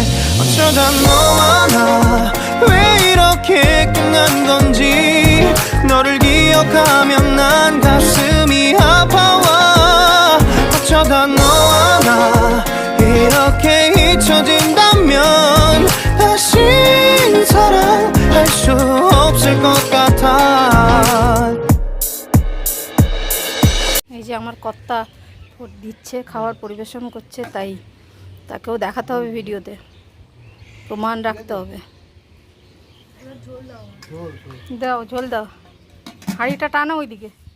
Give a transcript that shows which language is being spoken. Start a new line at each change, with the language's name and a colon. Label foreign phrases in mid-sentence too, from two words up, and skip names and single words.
Korean: 어쩌다 너와 나 왜 이렇게 끝난 건지 너를 기억하면 난 가슴이 아파와. 어쩌다 너와 나 이렇게 잊혀진다면 다시 사랑할 수 없을 것 같아.
Bangla: এই যে আমার কর্তা দিচ্ছে, খাবার পরিবেশন করছে, তাই তাকেও দেখাতে হবে ভিডিওতে, প্রমাণ রাখতে হবে। দাও ঝোল দাও, হাঁড়িটা টানো ওইদিকে।